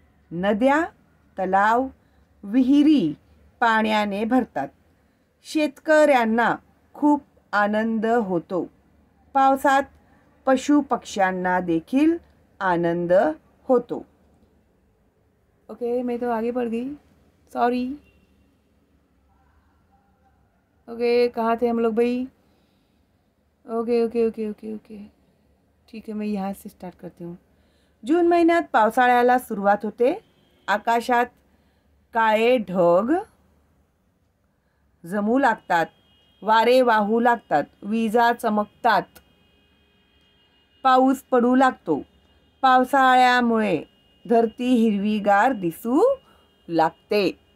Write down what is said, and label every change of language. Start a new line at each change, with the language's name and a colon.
Marathi: नद्या, तलाव, विहिरी पाण्याने भरतात. शेतकऱ्यांना खूप आनंद होतो. पावसात पशुपक्ष्यांना देखील आनंद होतो.
Hindi: ओके, मैं तो आगे बढ़ गई, सॉरी. ओके, कहाँ थे हम लोग भाई? Okay okay okay okay okay, ठीक है, मैं यहाँ से स्टार्ट करती हूँ.
Marathi: जून महिन्यात पावसाळ्याला सुरुवात होते. आकाशात काळे ढग जमू लागतात, वारे वाहू लागतात, विजा चमकतात, पाऊस पडू लागतो. पावसाळ्यामुळे धरती हिरवीगार दिसू लागते.